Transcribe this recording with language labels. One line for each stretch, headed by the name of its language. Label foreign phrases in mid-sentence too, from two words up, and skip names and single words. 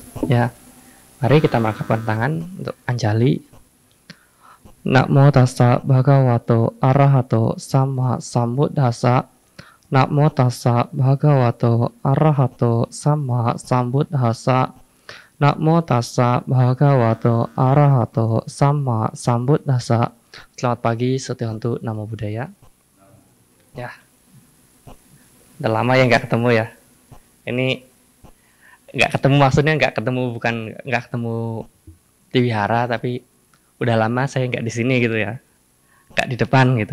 Indonesian: Ya, mari kita mengangkat tangan untuk Anjali.
Pali: Namo tassa bhagavato arahato sama sambuddhassa. Namo tassa bhagavato arahato sama sambuddhassa. Namo tassa bhagavato arahato sama sambuddhassa.
Indonesian: Selamat pagi,
Pali: Setihantu, Namo Buddhaya.
Indonesian: Ya, udah lama ya nggak ketemu ya. Ini nggak ketemu, maksudnya nggak ketemu, bukan nggak ketemu di wihara, tapi udah lama saya nggak di sini gitu ya, nggak di depan gitu.